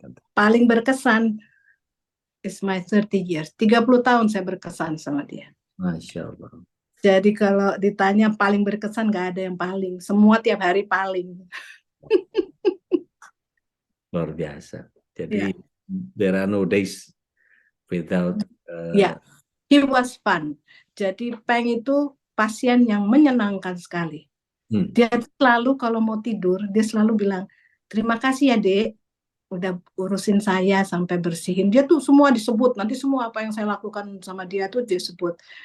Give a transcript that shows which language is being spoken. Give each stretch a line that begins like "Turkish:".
Indonesian: Paling berkesan
English: is my 30 years.
Indonesian: 30 tahun saya berkesan sama dia. Masya Allah. Jadi kalau ditanya paling berkesan, nggak ada yang paling. Semua tiap hari paling. Luar biasa. Jadi, Ya,
English: there are no days without ya. He was fun.
Indonesian: Jadi Peng itu pasien yang menyenangkan sekali. Dia selalu kalau mau tidur, dia selalu bilang, terima kasih ya dek, udah urusin saya sampai bersihin. Dia tuh semua disebut, nanti semua apa yang saya lakukan sama dia tuh disebut.